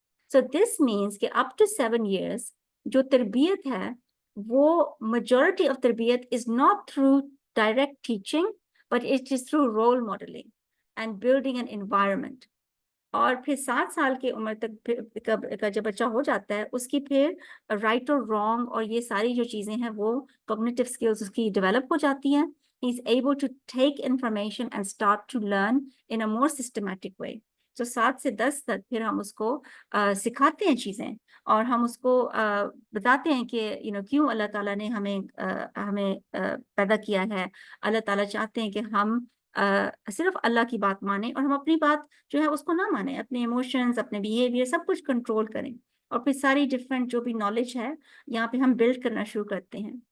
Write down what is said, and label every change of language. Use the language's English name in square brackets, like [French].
[English] so this means کہ up to 7 years [Urdu] جو تربیت ہے وہ [English] Majority of تربیت is not through direct teaching, but it is through role modeling and building an environment. [Urdu] اور پھر 7 سال کی عمر تک جب بچہ ہو جاتا ہے اس کی پھر رائٹ اور رانگ اور یہ ساری جو چیزیں ہیں وہ cognitive skills اس کی ڈیولپ ہو جاتی ہیں. [English] He is able to take information and start to learn in a more systematic way. [Urdu] So 7 سے 10 تک پھر ہم اس کو سکھاتے ہیں چیزیں, اور ہم اس کو بتاتے ہیں کہ کیوں اللہ تعالیٰ نے ہمیں پیدا کیا ہے. اللہ تعالیٰ چاہتے ہیں کہ ہم صرف اللہ کی بات مانیں اور ہم اپنی بات جو ہے اس کو نہ مانیں, اپنے ایموشنز, اپنے بیہیویئر سب کچھ کنٹرول کریں, اور پھر ساری ڈفرینٹ جو بھی نالج ہے یہاں پہ ہم بلڈ کرنا شروع کرتے ہیں.